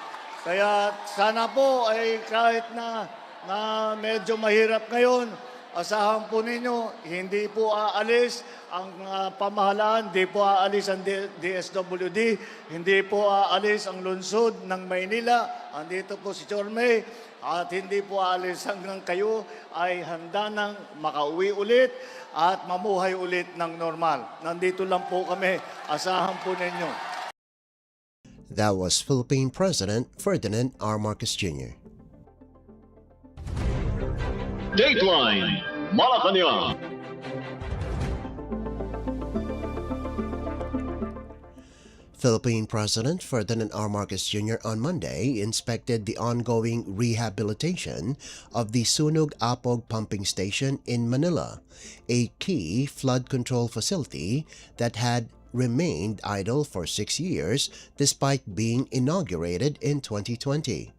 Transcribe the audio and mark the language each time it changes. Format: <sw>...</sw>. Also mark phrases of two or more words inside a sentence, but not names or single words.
<tl>Kaya sana po ay kahit na na medyo mahirap ngayon, asahan po ninyo, hindi po aalis ang pamahalaan, hindi po aalis ang DSWD, hindi po aalis ang lungsod ng Maynila. Andito po si Chorme at hindi po aalis hanggang kayo ay handa nang makauwi ulit at mamuhay ulit ng normal. Nandito lang po kami, asahan po ninyo.</tl> <en>That was Philippine President Ferdinand R. Marcos Jr. Dateline Malacañang. Philippine President Ferdinand R. Marcos Jr. on Monday inspected the ongoing rehabilitation of the Sunog Apog pumping station in Manila, a key flood control facility that had remained idle for 6 years despite being inaugurated in 2020.</en>